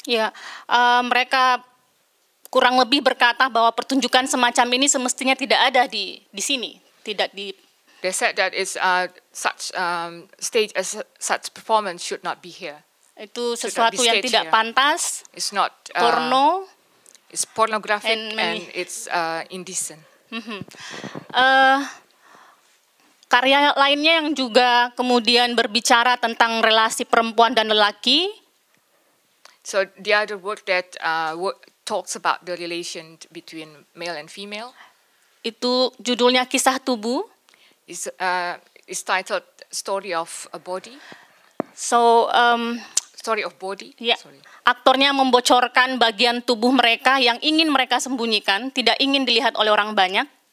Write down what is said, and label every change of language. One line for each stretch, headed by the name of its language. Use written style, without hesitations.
Indonesian: Ya, mereka kurang lebih berkata bahwa pertunjukan semacam ini semestinya tidak ada di sini, tidak di.
English: They said that such stage as such performance should not be here.
Indonesian: Itu sesuatu yang tidak pantas.
English: It's not
Indonesian: porno.
English: It's pornographic and it's indecent.
Indonesian: Karya lainnya yang juga kemudian berbicara tentang relasi perempuan dan lelaki.
English: So the other work that talks about the relation between male and female.
Indonesian: Itu judulnya Kisah Tubuh.
English: Is titled Story of a Body. So Story of Body.
Indonesian: Ya, aktornya membocorkan bagian tubuh mereka yang ingin mereka sembunyikan, tidak ingin dilihat oleh orang banyak.